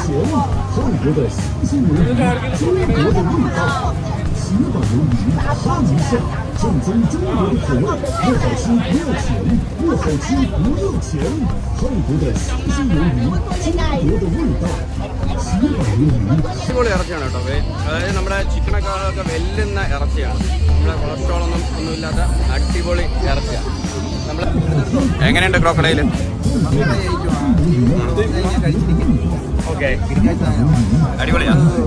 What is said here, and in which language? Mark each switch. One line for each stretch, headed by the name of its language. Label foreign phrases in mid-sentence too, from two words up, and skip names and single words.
Chinese: 韩国的新鲜鱿鱼，中国的味道。铁板鱿鱼，哈尼巷，正宗中国的口味，不好吃不要钱，不好吃不要钱。韩国的新鲜鱿鱼，中国的味道。铁板鱿鱼。
Malayalam: അടിപൊളി ഇറച്ചിയാണ് കേട്ടോ. അതായത് നമ്മുടെ ചിക്കനൊക്കെ വെല്ലുന്ന ഇറച്ചിയാണ്. നമ്മുടെ കൊളസ്ട്രോളൊന്നും ഒന്നുമില്ലാത്ത അടിപൊളി ഇറച്ചിയാണ്. നമ്മൾ എങ്ങനെയുണ്ട് ക്രോക്കഡൈൽ? ഓക്കെ, അടിപൊളിയാണ്.